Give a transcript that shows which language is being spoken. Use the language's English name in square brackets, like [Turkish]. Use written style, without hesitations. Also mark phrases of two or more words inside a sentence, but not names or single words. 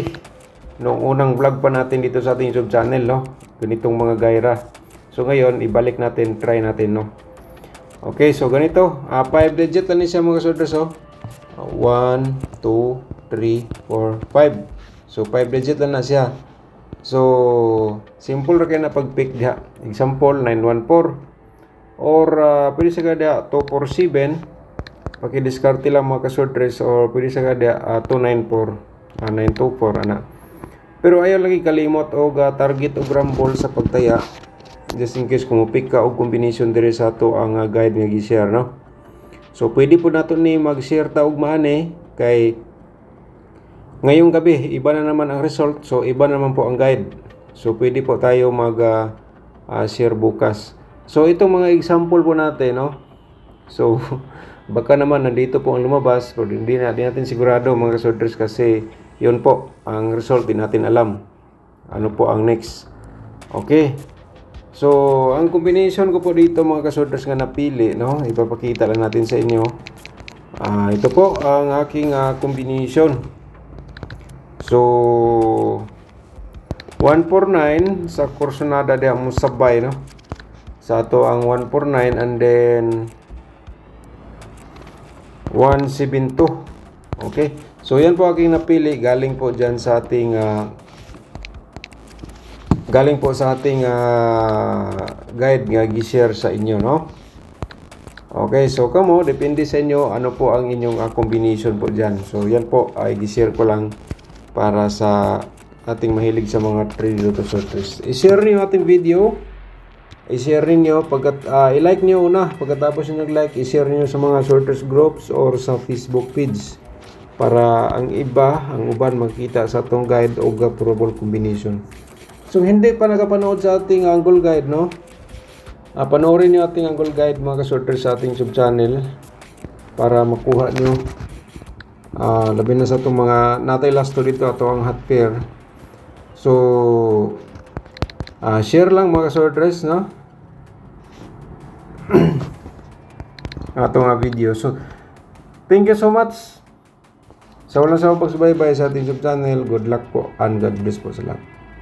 [Filipino] Noong unang vlog pa natin dito sa ating YouTube channel, no? Ganitong mga gaira. So, ngayon, ibalik natin, try natin, no? Okay, so ganito. 5 digit lang siya mga soldiers, oh. 1, 2, 3, 4, 5. So, 5 digit lang na siya. [Cebuano] So, simple ra kayo na pag-pick diha. Example, 914. Or, pwede sa kada 247. Paki-discarte lang mga kasortres, or pwede sa kada 294, 924 ana. Pero ayaw lagi kalimot og target og rumble sa pagtaya, [English] just in case [Cebuano] kung pick ka og combination dire sa ato ang guide nga gi-share, no. So pwede po nato ni mag-share ta og maani kay [Filipino] ngayong gabi iba na naman ang result, so iba naman po ang guide. So pwede po tayo mag share bukas. So itong mga example po natin, no. So baka naman nandito po ang lumabas, pero hindi natin sigurado mga kasorters kasi yun po ang result, din natin alam ano po ang next. Okay, so ang combination ko po dito mga kasorters nga napili, no, ipapakita lang natin sa inyo. Ito po ang aking combination. [Cebuano] So 149 sa Corsonada de Musabay, no, sa ato ang 149, [English] and then 172. [Filipino] Okay, so yan po aking napili, galing po dyan sa ating guide nga gi-share sa inyo, no. Okay, so kamo depende sa inyo ano po ang inyong combination po dyan. So yan po ay gi-share ko lang para sa ating mahilig sa mga 3D Lotto sorters. I-share niyo ating video, i-share niyo i-like niyo una, pagkatapos niyo nag-like, i-share niyo sa mga sorters groups or sa Facebook page para [Cebuano] ang uban makita sa atong [Filipino] guide o probable combination. So hindi pa nakapanood sa ating angle guide, no, panoorin niyo ating angle guide mga kasorters sa ating sub channel para makuha niyo labi na sa itong mga natay last to dito, ato ang hot pair. [Cebuano] So share lang mga kasorters, no, ato nga video. [Filipino] So [English] thank you so much [Filipino] sa walang sawang pagsubaybay sa ating sub channel. [English] Good luck [Filipino] po [English] and God bless [Filipino] po sa lahat.